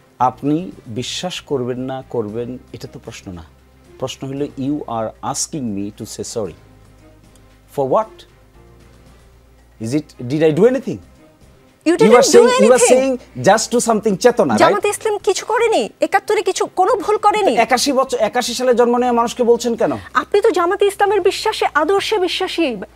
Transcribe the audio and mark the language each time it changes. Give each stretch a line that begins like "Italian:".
Bangla: আপনি বিশ্বাস করবেন না করবেন এটা তো প্রশ্ন না। প্রশ্ন হলো
English: you are asking me to say sorry. For what? Did I do anything? You didn't do anything. You are saying just do something chetona, right?
Bangla: জামাত ইসলাম কিছু করেনি, ৭১-এ কিছু কোনো ভুল করেনি। ৮১ সালে জন্ম নেওয়া মানুষকে বলছেন কেন? আপনি তো জামাত ইসলামের বিশ্বাসে, আদর্শে বিশ্বাসী।